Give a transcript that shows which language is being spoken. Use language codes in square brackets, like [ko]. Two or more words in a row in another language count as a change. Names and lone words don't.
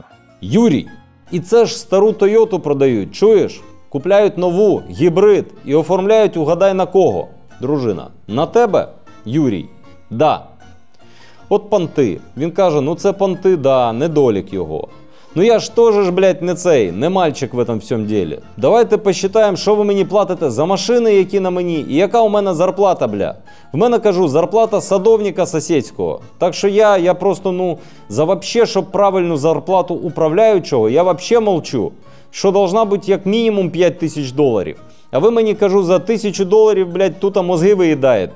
[uk] Юрій, і це ж стару Тойоту продають, чуєш? Купляють нову, гібрид, і оформляють угадай на кого? Дружина, на тебе? Юрій, да. От понти. Він каже, це понти, да, недолік його. Я ж теж, [ru] не мальчик в этом [uk] всьому ділі. Давайте посчитаємо, що ви мені платите за машини, які на мені, і яка у мене зарплата, В мене, кажу, зарплата садовника сусідського. Так що я просто, за вообще, щоб правильну зарплату управляючого, [ru] я вообще молчу. [uk] що должна бути як мінімум 5 тисяч доларів. А ви мені, кажу, за 1000 доларів, блядь, тут мозги виїдаєте.